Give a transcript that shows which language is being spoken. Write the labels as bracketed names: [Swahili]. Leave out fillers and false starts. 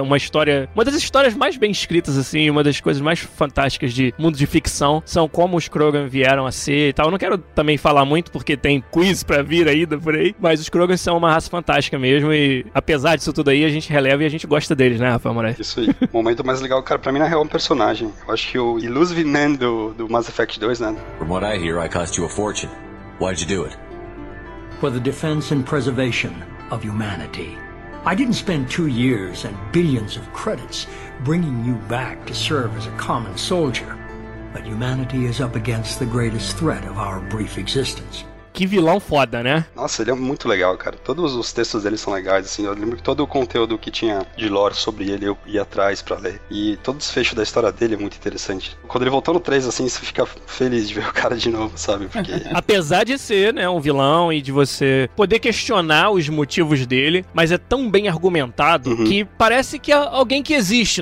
[Portuguese] Uma história, uma das histórias mais bem escritas, assim, uma das coisas mais fantásticas de mundo de ficção, são como os Krogan vieram a ser e tal. Eu não quero também falar muito, porque tem quiz pra vir ainda por aí, mas os Krogan são uma raça fantástica mesmo, e apesar disso tudo aí, a gente releva e a gente gosta deles, né, Rafael Moraes? Isso aí. O momento mais legal, cara, pra mim, na real, é um personagem. Eu acho que o Illusive Man do Mass Effect 2, né? [English] From what I hear, I cost you a fortune. Why'd you do it? For the defense and preservation of humanity. I didn't spend 2 years and billions of credits bringing you back to serve as a common soldier. But humanity is up against the greatest threat of our brief existence. [Portuguese] Que vilão foda, né? Nossa, ele é muito legal, cara. Todos os textos dele são legais, assim. Eu lembro que todo o conteúdo que tinha de lore sobre ele, eu ia atrás pra ler. E todo o desfecho da história dele é muito interessante. Quando ele voltou no 3, assim, você fica feliz de ver o cara de novo, sabe? Porque... Apesar de ser, né, um vilão e de você poder questionar os motivos dele, mas é tão bem argumentado que parece que é alguém que existe.